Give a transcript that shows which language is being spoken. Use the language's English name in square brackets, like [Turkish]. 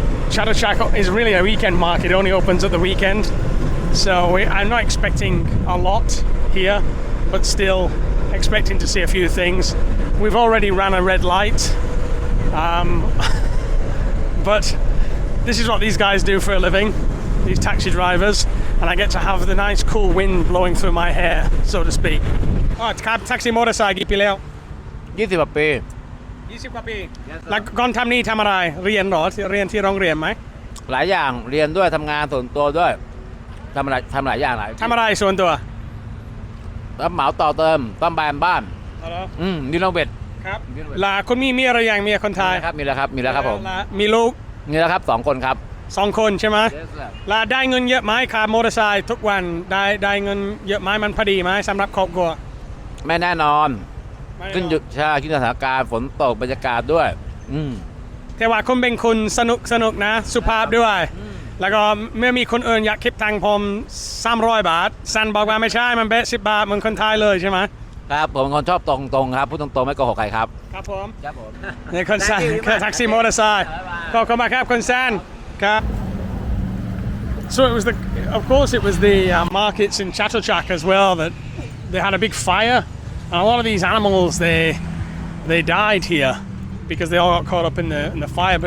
[English] Chatuchak is really a weekend market. It only opens at the weekend, so I'm not expecting a lot here, but still expecting to see a few things. We've already ran a red light, but this is what these guys do for a living, these taxi drivers, and I get to have the nice cool wind blowing through my hair, so to speak. [Thai] Oh, taxi motorcycle กี่ปีแล้ว 20 กว่าปี 20 กว่าปี แล้วก่อนทำนี่ทำอะไรเรียนเหรอเรียนที่โรงเรียนไหม หลายอย่างเรียนด้วยทำงานส่วนตัวด้วยทำหลายอย่างทำอะไร ส่วนตัว รับเหมาต่อเติมซ่อมแซมบ้านนี่น้องเบ็ดครับแล้วคุณมีอะไรอย่างเมียคนไทยครับมีแล้วครับผม มีลูก มีแล้วครับ2 คนครับ 2 คนใช่ไหมแล้วได้เงินเยอะไหมค่ามอเตอร์ไซค์ทุกวันได้เงินเยอะไหมมันพอดีไหมสำหรับครอบครัว ไม่แน่นอนขึ้นสถานการณ์ฝนตกบรรยากาศด้วย แต่ว่าคุณเป็นคนสนุกนะสุภาพด้วยแล้วก็เมื่อมีคนอื่นอยากคิดตังค์ผม300 บาทซันบอกว่าไม่ใช่มันเบส10 บาทเหมือนคนไทยเลยใช่ไหม ครับผมคนชอบตรงครับพูดตรงๆไม่โกหกใครครับ ครับผมนี่คนซันแท็กซี่มอเตอร์ไซค์ขอบคุณมากครับคนซันครับ [English] So of course it was the markets in Chatuchak as well that they had a big fire, and a lot of these animals they died here because they all got caught up in the fire.